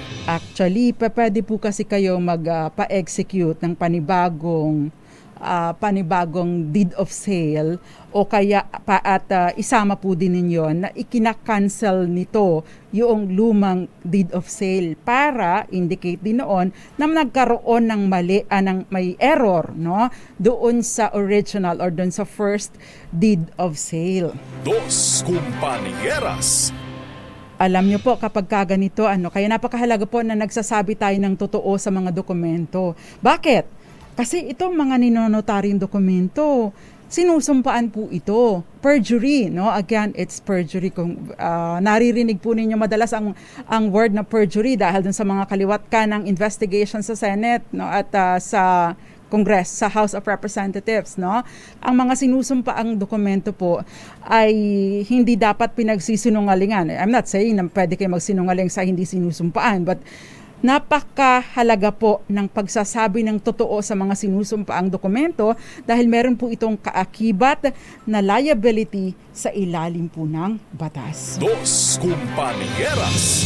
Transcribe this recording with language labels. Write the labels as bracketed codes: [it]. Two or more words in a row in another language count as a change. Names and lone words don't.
[tl] Actually, pwede po kasi kayo pa-execute ng panibagong [en] deed of sale [tl] o kaya isama po din ninyo na ikina-cancel nito yung lumang [en] deed of sale [tl] para indicate din noon na nagkaroon ng may error, no, doon sa original or doon sa [en] first deed of sale. [tl] Dos Compañeras. Alam nyo po kapag ganito, kaya napakahalaga po na nagsasabi tayo ng totoo sa mga dokumento. Bakit? Kasi itong mga ninonotaryong dokumento, sinusumpaan po ito. [en] Perjury, no? Again, it's perjury. [tl] Kung naririnig po ninyo madalas ang word na perjury dahil dun sa mga kaliwat ka ng investigation sa Senate, no? At sa Congress, sa House of Representatives, no? Ang mga sinusumpaang dokumento po ay hindi dapat pinagsisinungalingan. [en] I'm not saying [tl] na pwede kayo magsinungaling sa hindi sinusumpaan, but napakahalaga po ng pagsasabi ng totoo sa mga sinusumpaang dokumento dahil meron po itong kaakibat na liability sa ilalim po ng batas. Dos Compañeras.